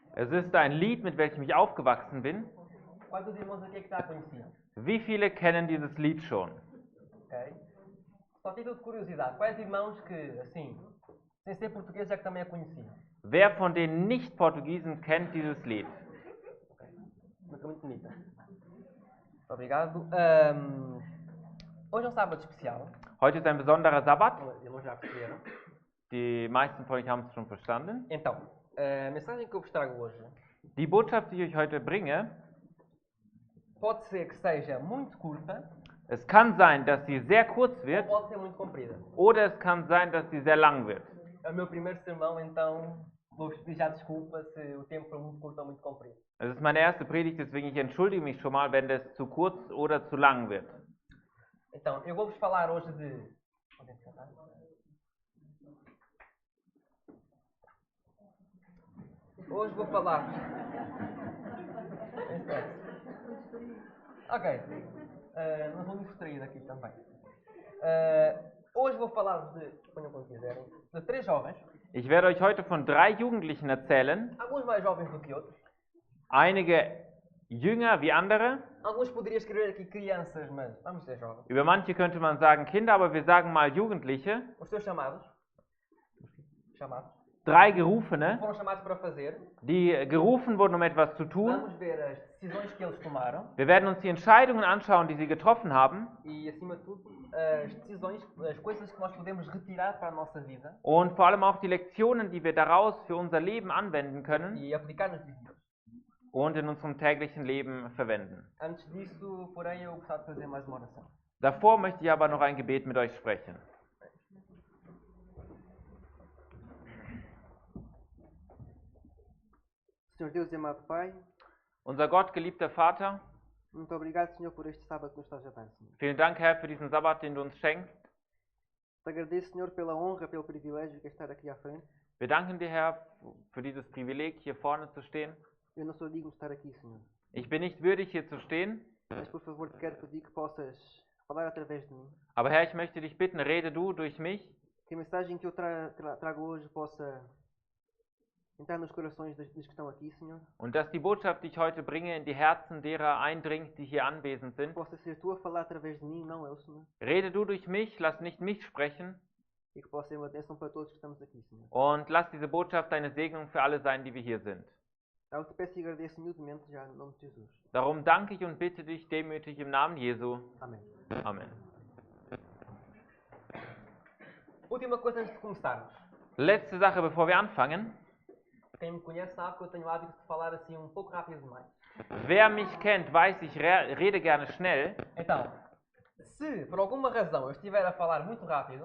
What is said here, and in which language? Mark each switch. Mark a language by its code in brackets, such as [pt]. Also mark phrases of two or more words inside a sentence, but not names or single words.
[de] Es ist ein Lied, mit welchem ich aufgewachsen bin. [pt] Quantos irmãos aqui é que já conheciam? [de] Wie viele kennen dieses Lied schon? Ok? [pt] Só título de curiosidade. Quais irmãos que, assim, sem ser português, é que também a conheciam? [de] Wer von den Nicht-Portugiesen kennt dieses Lied? [pt] Música muito bonita. Muito obrigado. Hoje é um sábado especial. [de] Heute ist ein besonderer Sabbat. [pt] Como os irmãos já perceberam. [de] Die meisten von euch haben es schon verstanden. [pt] Então, a mensagem que eu vos trago hoje [de] Die Botschaft, die ich euch heute bringe, [pt] pode ser que seja muito curta [de] es kann sein, dass sie sehr kurz [pt] ou [de] wird [pt] pode ser muito comprida. [de] oder es kann sein, dass sie sehr lang wird. [pt] É o meu primeiro sermão, então vou-vos pedir já desculpa se o tempo for muito curto ou muito comprido. [de] Es ist meine erste Predigt, deswegen ich entschuldige mich schon mal, wenn das zu kurz oder zu lang wird. [pt] Então, eu vou-vos falar hoje de... Hoje vou falar... Ok. Não vou me distrair aqui também. Hoje vou falar de... Ponham quando quiserem. De 3 jovens. [de] Ich werde euch heute von 3 Jugendlichen erzählen, [pt] Alguns mais jovens do que outros. [de] einige jünger wie andere. [pt] Alguns poderiam escrever aqui crianças, mas vamos dizer jovens. [de] Über manche könnte man sagen Kinder, aber wir sagen mal Jugendliche. [pt] Os seus chamados. Chamados. [de] 3 Gerufene, [pt] Foram chamados para fazer. [de] die gerufen wurden, um etwas zu tun. [pt] Vamos ver as decisões que eles tomaram. [de] Wir werden uns die Entscheidungen anschauen, die sie getroffen haben. [pt] E, acima de tudo, as decisões, as coisas que nós podemos retirar para a nossa vida [de] Und vor allem auch die Lektionen, die wir daraus für unser Leben anwenden können [pt] e aplicar nas vidas. [de] und in unserem täglichen Leben verwenden. [pt] Antes disso, porém, eu gostava de fazer mais uma oração. [de] Davor möchte ich aber noch ein Gebet mit euch sprechen. [pt] Senhor Deus e amado Pai, [de] Unser Gott, geliebter Vater, [pt] muito obrigado, Senhor, por este sábado que nos estás a dar, Senhor. [de] vielen Dank, Herr, für diesen Sabbat, den du uns schenkst. [pt] Te agradeço, Senhor, pela honra, pelo privilégio que é estar aqui à frente. [de] Wir danken dir, Herr, für dieses Privileg, hier vorne zu stehen. [pt] Eu não sou digno de estar aqui, Senhor. [de] Ich bin nicht würdig, hier zu stehen, [pt] Mas, por favor, te quero pedir que possas falar através de mim. [de] aber Herr, ich möchte dich bitten, rede du durch mich, [pt] Que a mensagem que eu trago hoje possa entrar nos corações dos que estão aqui, Senhor. [de] und dass die Botschaft, die ich heute bringe, in die Herzen derer eindringt, die hier anwesend sind. [pt] Possa ser tu a falar através de mim, não eu, Senhor. [de] Rede du durch mich, lass nicht mich sprechen [pt] E que possa ser uma bênção para todos que estamos aqui, Senhor. [de] und lass diese Botschaft eine Segnung für alle sein, die wir hier sind. [pt] Eu te peço e agradeço humildemente já no nome de Jesus. [de] Darum danke ich und bitte dich demütig im Namen Jesu. [pt] Amém. [de] Amen. [pt] Última coisa antes de começarmos. [de] Letzte Sache, bevor wir anfangen. [pt] Quem me conhece sabe que eu tenho o hábito de falar assim um pouco rápido demais. [de] Wer mich kennt, weiß, ich rede gerne schnell. [pt] Então, se por alguma razão eu estiver a falar muito rápido,